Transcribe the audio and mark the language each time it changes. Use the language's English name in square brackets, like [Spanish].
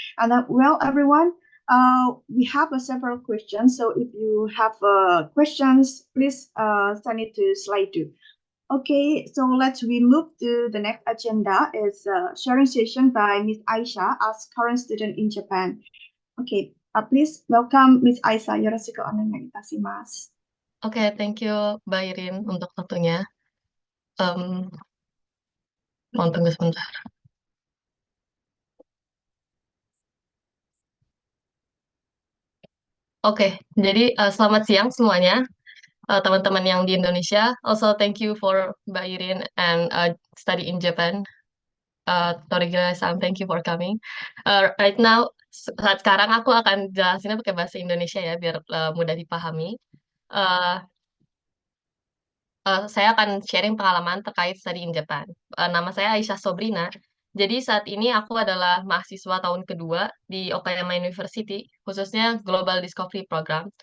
[English] And well, everyone, we have several questions. So if you have questions, please send it to slide 2. Okay, so we move to the next agenda is sharing session by Miss Aisha as current student in Japan. Okay, please welcome Miss Aisha. [Japanese] Yoroshiku onegai itasimasu. [Indonesian] Oke, [English] thank you [Indonesian] Mbak Irin untuk waktunya. Mohon tunggu sebentar. Oke, jadi selamat siang semuanya, teman-teman yang di Indonesia. [English] Also, thank you for Mbak Irin and study in Japan. Torigira-san, thank you for coming. Right now, [Indonesian] saat sekarang aku akan jelasinnya pakai bahasa Indonesia ya, biar mudah dipahami. Saya akan sharing pengalaman terkait study in Japan. Nama saya Aisyah Sobrina. Jadi saat ini aku adalah mahasiswa tahun kedua di Okayama University, khususnya Global Discovery Program.